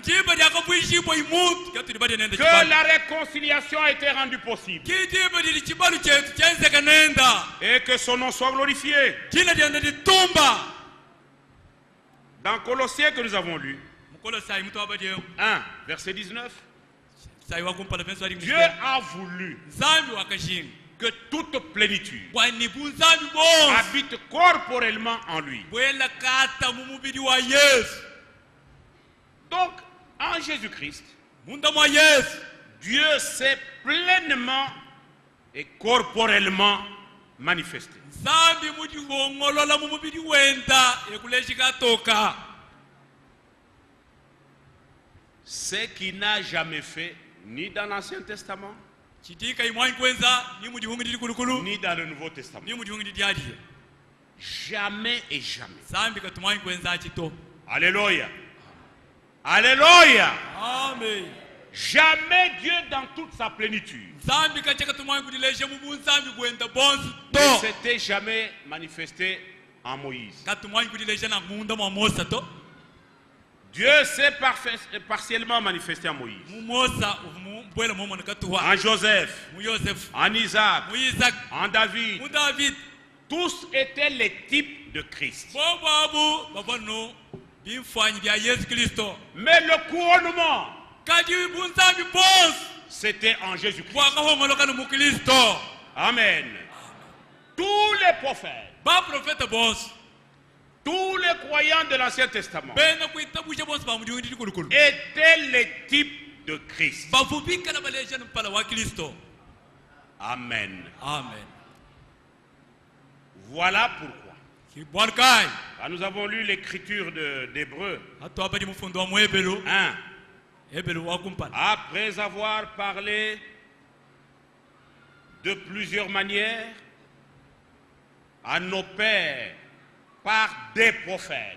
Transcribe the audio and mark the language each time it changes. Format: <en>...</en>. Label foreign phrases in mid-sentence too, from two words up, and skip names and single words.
<lu>njiba lyako bwishipo imuntu katuli bade nenda</lu> <fr>que</fr> <lu>chipalu</lu> <fr>la réconciliation a été rendue possible</fr> <lu>kijiba lili chipalu chetu chenzeka nenda</lu> <fr>et que son nom soit glorifié.</fr> <lu>jina lyanda litumba.</lu> <fr>Dans Colossiens que nous avons lu,</fr> <lu>mukolo sai mutu abade</lu> <fr>1 verset 19,</fr> <lu>sai wakumpala penso ali</lu> <fr>Dieu a voulu</fr> <lu>nzambi wakashinga</lu> <fr>que toute plénitude</fr> <lu>bwani bunzambi bonse</lu> <fr>habite corporellement en lui.</fr> <lu>bwela kata mu mubiri wa Yesu.</lu> <fr>Donc, en Jésus-Christ,</fr> <lu>munda mwa Yesu</lu> <fr>Dieu s'est pleinement et corporellement manifesté.</fr> <lu>nzambi mujihongolola mu mubiri wenda ekuleshika toka</lu> <fr>Ce qu'il n'a jamais fait ni dans l'Ancien Testament,</fr> <lu>chitika imwanyi kwenza ni mujihungidili kulukulu</lu> <fr>ni dans le Nouveau Testament.</fr> <lu>ni mujihungidili dyaliye</lu> <fr>Jamais et jamais.</fr> <lu>nzambi katumwanyi kwenza chito.</lu> <fr>Alléluia. Alléluia. Amen. Jamais Dieu dans toute sa plénitude</fr> <lu>nzambi kachaka tumwanyi kudileje mu bunzambi bwenda bonse</lu> <fr>ne</fr> <lu>to</lu> <fr>s'était jamais manifesté en Moïse.</fr> <lu>katumwanyi kudileje na munda mwa Mosa to</lu> <fr>Dieu s'est partiellement manifesté en Moïse,</fr> <lu>mu Mosa bwela mu mona katuwa</lu> <fr>en Joseph,</fr> <lu>mu Yosefu</lu> <fr>en Isaac,</fr> <lu>mu Isaac</lu> <fr>en David.</fr> <lu>mu David.</lu> <fr>Tous étaient les types de Christ.</fr> <lu>bobabu babano bimfanyi bya Yesu Kristo</lu> <fr>Mais le couronnement,</fr> <lu>kadi bunzambi bonse</lu> <fr>c'était en Jésus-Christ.</fr> <lu>bwakahongoloka mu Kristo.</lu> <fr>Amen. Tous les prophètes,</fr> <lu>ba profeta bonse</lu> <fr>tous les croyants de l'Ancien Testament</fr> <lu>bena kuitabusha bonse bamudihungidili kulukulu</lu> <fr>étaient les types de Christ.</fr> <lu>bavubikala baleja mpala wa Kristo.</lu> <fr>Amen. Amen. Voilà pourquoi,</fr> <lu>kibwalkai</lu> <fr>quand nous avons lu l'écriture d'Hébreux</fr> <lu>hatu abadi mufundo wa mwebelu</lu> <fr>1,</fr> <lu>ebelu wakumpala</lu> <fr>après avoir parlé de plusieurs manières à nos pères par des prophètes,</fr>